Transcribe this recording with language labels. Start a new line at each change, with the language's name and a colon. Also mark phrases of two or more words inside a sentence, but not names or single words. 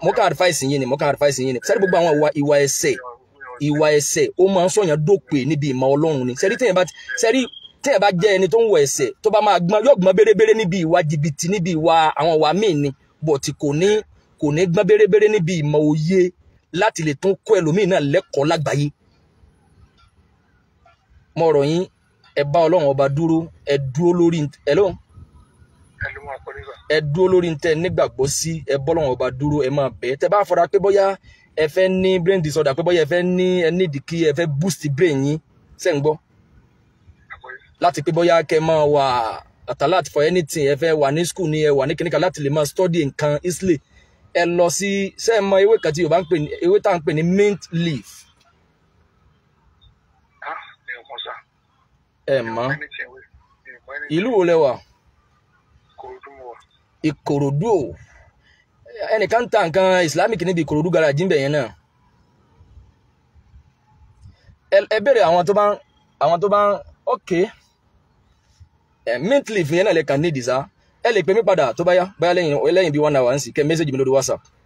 Yoruba: mo kàn advice yín ni sẹ́ni gbogbo àwọn ìwà ẹ̀ṣẹ̀ ó máa ń sọ̀yàn dópè níbi ìmọ̀ Ọlọ́run ni sẹ́ni téèyàn bá jẹ́ ẹni tó ń wọ ẹ̀ṣẹ̀ tó bá máa gbọ́n yóò gbọ́n bérebére níbi ìwà jìbìtì níbi ìwà àwọn ìwà míì ni bọ̀tì kò ní gbọ́n bérebére níbi ìmọ̀ òye láti lè tún kọ́ ẹlòmíì náà lẹ́kọ̀ọ́ lágbàáyé. mo rọ̀ yín ẹ bá Ọlọ́run ọba dúró ẹ dúró lórí ntẹ nígbàgbọ́ sí ẹ bọ́ Ọlọ́run ọba dúró ẹ máa bẹ̀ tẹ bá fọra pé bóyá ẹ fẹ́ ní
English: brain disorder
Yoruba: pé bóyá ẹ fẹ́ ní ẹnídìí kí ẹ fẹ́
English: boost brain
Yoruba: yín ṣé ń gbọ́ láti pé bóyá kẹ máa wà
English: alert for anything
Yoruba: ẹ fẹ́ wà ní school ni ẹ wà ní kíníkà láti lè máa study nǹkan easily ẹ lọ sí ṣé ẹ mọ ewé kan tí Yorùbá ń pè ní ewé tá à ń pè ní
English: mint leaf.
Yoruba: ẹ mọ̀ ìlú wo lẹ wà? Ìkòròdú o ẹnìkan ta nǹkan Islamic níbi Ìkòròdú garage ń bẹ̀ yẹn náà ẹ bẹ̀rẹ̀ àwọn tó bá
English: ok mint leaf
Yoruba: yẹn náà lè kàn nídìí sá ẹ lè pè mí padà tó bá yá báyá lẹ́yìn bí 1 hour ń sì kẹ́ mẹ́sẹ̀jì mi lórí WhatsApp.